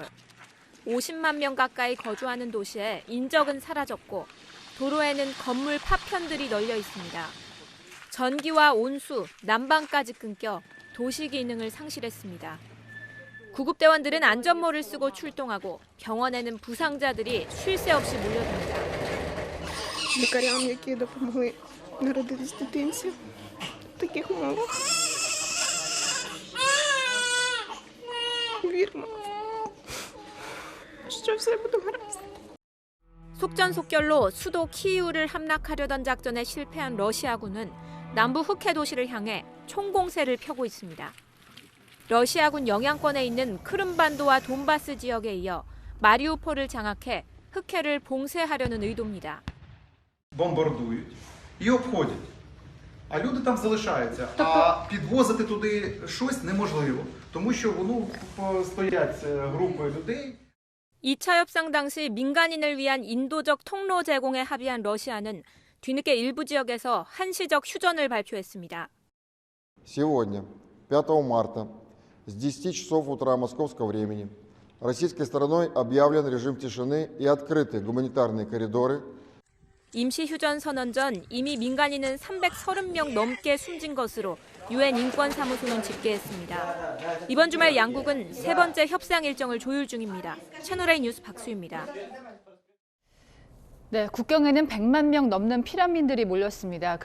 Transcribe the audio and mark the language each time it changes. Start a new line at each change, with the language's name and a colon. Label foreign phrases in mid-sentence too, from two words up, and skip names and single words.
Korean: 50만 명 가까이 거주하는 도시에 인적은 사라졌고 도로에는 건물 파편들이 널려 있습니다. 전기와 온수, 난방까지 끊겨 도시 기능을 상실했습니다. 구급대원들은 안전모를 쓰고 출동하고 병원에는 부상자들이 쉴 새 없이 몰려듭니다.
Ukrainian: Лікарям, які допомогли народитись дитинці, таких мало. Віримо, що все буде гаразд.
Korean: 속전속결로 수도 키이우를 함락하려던 작전에 실패한 러시아군은 남부 흑해 도시를 향해 총공세를 펴고 있습니다. 러시아군 영향권에 있는 크림반도와 돈바스 지역에 이어 마리우폴을 장악해 흑해를 봉쇄하려는 의도입니다.
Ukrainian: Бомбардують і обходять. А люди там залишаються. А підвозити туди щось неможливо, тому що стоять групи людей.
Korean: 2차 협상 당시 민간인을 위한 인도적 통로 제공에 합의한 러시아는 뒤늦게 일부 지역에서 한시적 휴전을 발표했습니다.
Russian: Сегодня, 5 марта, с 10 часов утра московского времени, российской стороной объявлен режим тишины и открыты гуманитарные коридоры.
Korean: 임시 휴전 선언 전 이미 민간인은 330명 넘게 숨진 것으로 유엔 인권사무소는 집계했습니다. 이번 주말 양국은 세 번째 협상 일정을 조율 중입니다. 채널A 뉴스 박수희입니다. 네, 국경에는 100만 명 넘는 피난민들이 몰렸습니다.